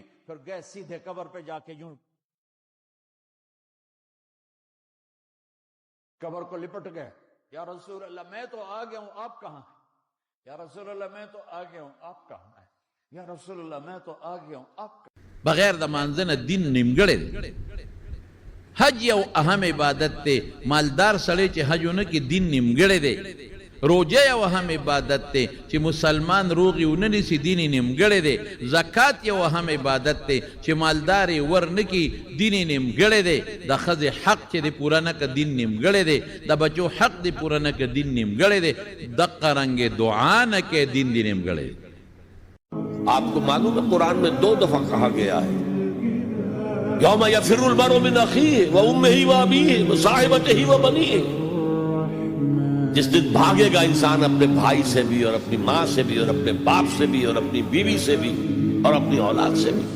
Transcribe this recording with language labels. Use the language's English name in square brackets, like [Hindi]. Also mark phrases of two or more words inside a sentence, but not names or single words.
[Urdu] پھر گئے سیدھے قبر پہ جا کے یوں قبر کو لپٹ گئے، [Arabic] یا رسول اللہ [Urdu] میں تو آ گیا ہوں، آپ کہاں ہیں؟ [Arabic] یا رسول اللہ [Urdu] میں تو آ گیا ہوں، آپ کہاں ہیں؟ [Arabic] یا رسول اللہ [Urdu] میں تو آ گیا ہوں، آپ کہاں؟ [Pashto] بغیر د مانځنه دین نیمګړی دی. حج یو اهم عبادت دی، مالدار سړی چې حجونه کې دین نیمګړی دی. روجه یو اهم عبادت دی چې مسلمان روغ یې ونه نیسي دین یې نیمګړی دی. زکات یو اهم عبادت دی چې مالدار یې ورنه کي دین یې نیمګړی دی. د ښځې حق چې دی پوره نه کړه دین نیمګړی دی. د بچو حق دی پوره نه کړه دین نیمګړی دی. دقه رنګې دعا نه کوې دین دی نیمګړی دی. [Urdu] آپ کو معلوم ہے قرآن میں 2 دفعہ کہا گیا ہے [Arabic] یوم یفر المرء من اخیہ وامہ وابیہ وصاحبتہ وبنیہ. [Urdu] جس دن بھاگے گا انسان اپنے بھائی سے بھی اور اپنی ماں سے بھی اور اپنے باپ سے بھی اور اپنی بیوی سے بھی اور اپنی اولاد سے بھی.